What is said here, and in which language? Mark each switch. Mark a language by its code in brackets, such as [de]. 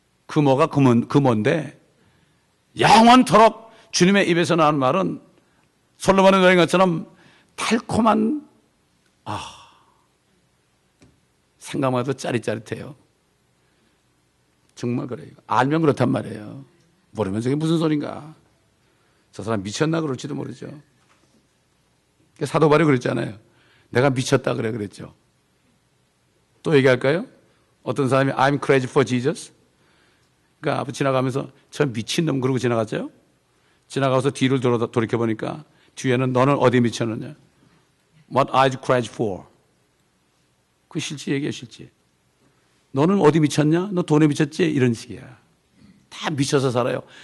[ko] 그 뭐가 그 뭔데? 영원토록 주님의 입에서 나오는 말은 솔로몬의 노래인 것처럼 달콤한, 생각만 해도 짜릿짜릿해요. 정말 그래요. 알면 그렇단 말이에요. 모르면 저게 무슨 소린가. 저 사람 미쳤나 그럴지도 모르죠. 사도 바울이 그랬잖아요. 내가 미쳤다 그랬죠. 또 얘기할까요? 어떤 사람이 [en] I'm crazy for Jesus. [ko] 그러니까 앞에 지나가면서 저 미친놈 그러고 지나갔죠. 지나가서 뒤를 돌이켜보니까 뒤에는 너는 어디 미쳤느냐. [en] What are you crazy for? [ko] 그 실제 얘기야, 실제. 너는 어디 미쳤냐? 너 돈에 미쳤지? 이런 식이야. 다 미쳐서 살아요.